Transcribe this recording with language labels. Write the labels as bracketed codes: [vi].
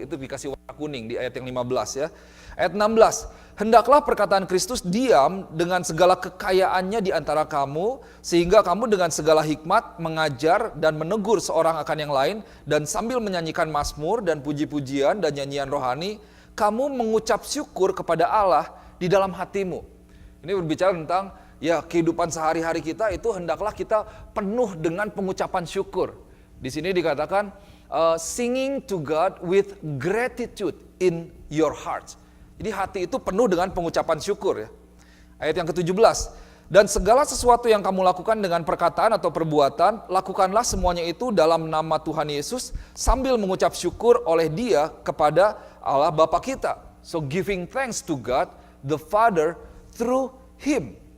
[id] Itu dikasih warna kuning di ayat yang 15 ya. Ayat 16, hendaklah perkataan Kristus diam dengan segala kekayaannya di antara kamu, sehingga kamu dengan segala hikmat mengajar dan menegur seorang akan yang lain, dan sambil menyanyikan mazmur dan puji-pujian dan nyanyian rohani, kamu mengucap syukur kepada Allah di dalam hatimu. Ini berbicara tentang ya kehidupan sehari-hari kita itu hendaklah kita penuh dengan pengucapan syukur. Di sini dikatakan [en] singing to God with gratitude in your hearts. [id] Jadi hati itu penuh dengan pengucapan syukur ya. Ayat yang ke-17. Dan segala sesuatu yang kamu lakukan dengan perkataan atau perbuatan, lakukanlah semuanya itu dalam nama Tuhan Yesus sambil mengucap syukur oleh Dia kepada Allah Bapa kita. [en] So giving thanks to God the Father through him.